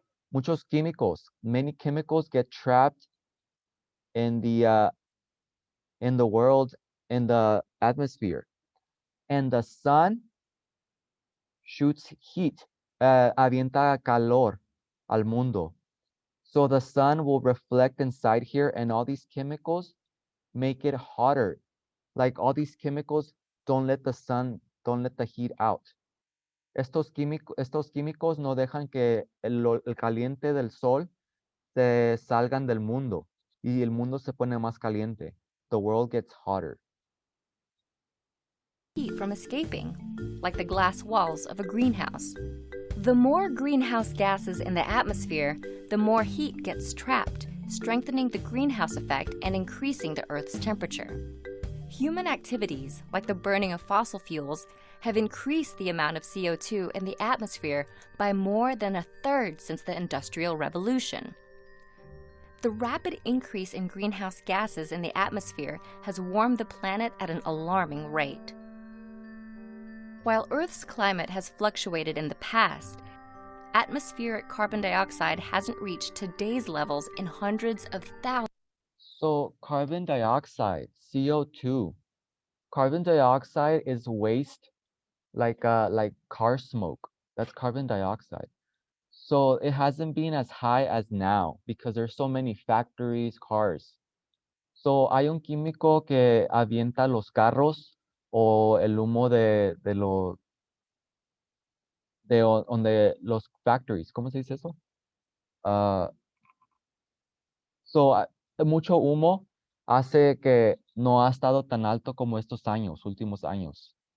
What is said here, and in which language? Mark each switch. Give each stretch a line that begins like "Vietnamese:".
Spanish: Muchos químicos,
English: many chemicals get trapped in the world, in the atmosphere, and the sun shoots heat,
Spanish: avienta calor al mundo.
English: So the sun will reflect inside here, and all these chemicals make it hotter. Like all these chemicals don't let the heat out.
Spanish: Estos químicos no dejan que el caliente del sol se salgan del mundo, y el mundo se pone más caliente.
English: The world gets hotter. Heat from escaping, like the glass walls of a greenhouse. The more greenhouse gases in the atmosphere, the more heat gets trapped, strengthening the greenhouse effect and increasing the Earth's temperature. Human activities, like the burning of fossil fuels, have increased the amount of CO2 in the atmosphere by more than a third since the Industrial Revolution. The rapid increase in greenhouse gases in the atmosphere has warmed the planet at an alarming rate. While Earth's climate has fluctuated in the past, atmospheric carbon dioxide hasn't reached today's levels in hundreds of thousands. So carbon dioxide, CO2. Carbon dioxide is waste, like car smoke. That's carbon dioxide. So it hasn't been as high as now because there's so many factories, cars.
Spanish: So hay un químico que avienta los carros o el humo de los factories. ¿Cómo se dice eso? Mucho humo hace que no ha estado tan alto como estos últimos años.